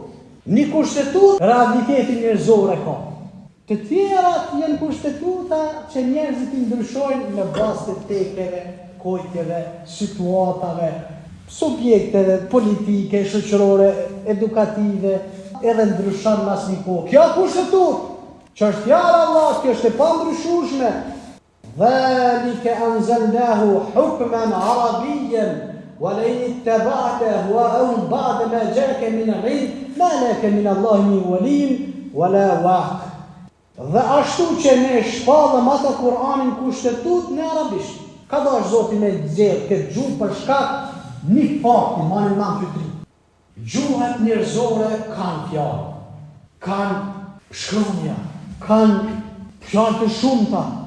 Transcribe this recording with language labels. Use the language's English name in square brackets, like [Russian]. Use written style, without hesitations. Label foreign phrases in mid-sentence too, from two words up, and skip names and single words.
[Albanian] Një kushtetut realitetin njerëzor e ka. Të tjerat janë kushtetuta që njerëzit i ndryshojnë në bazë të tekeve, kojtjeve, situatave, subjekteve politike, shoqërore, edukative, edhe ndryshon mas një kohë. Kjo kushtetut, që është fjala e Allahut, kjo është e pandryshueshme. [Arabic] ذلك أنزلناه حكما عربيا ولئن اتبعت أهواءهم بعد ما جاءك من العلم ما لك من الله من ولي ولا واق. [Albanian] Dhe ashtu që ne shpallëm atë Kur'anin kushtetut në arabisht. Ka dash Zoti me nxjerr këtë gjuhë për shkak një fakti, manë mam fytri. Gjuhët njerëzore kanë fjalë, kanë shkronja, kanë fjalë të shumta.